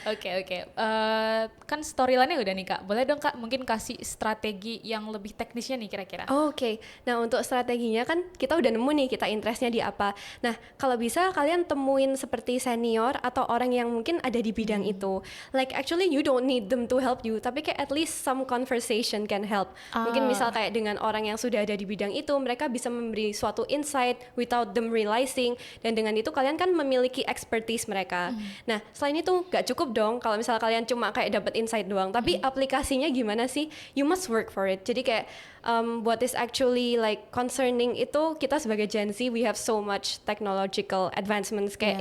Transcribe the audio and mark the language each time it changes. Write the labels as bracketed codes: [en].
[id] Oke. Kan storyline-nya udah nih Kak. Boleh dong Kak mungkin kasih strategi yang lebih teknisnya nih kira-kira. Oke, nah untuk strateginya kan kita udah nemu nih kita interestnya di apa. Nah kalau bisa kalian temuin seperti senior atau orang yang mungkin ada di bidang itu. [en] Like actually you don't need them to help you, [id] tapi kayak [en] at least some conversation can help. [id] Mungkin misal Ah, kayak dengan orang yang sudah ada di bidang itu, mereka bisa memberi suatu insight [en] without them realizing. [id] Dan dengan itu kalian kan memiliki expertise mereka. Nah selain itu gak cukup dong kalau misal kalian cuma kayak dapat insight doang, tapi aplikasinya gimana sih? [en] You must work for it. [id] Jadi kayak [en] what is actually like concerning [id] itu kita sebagai [en] Gen Z we have so much technological advancements kayak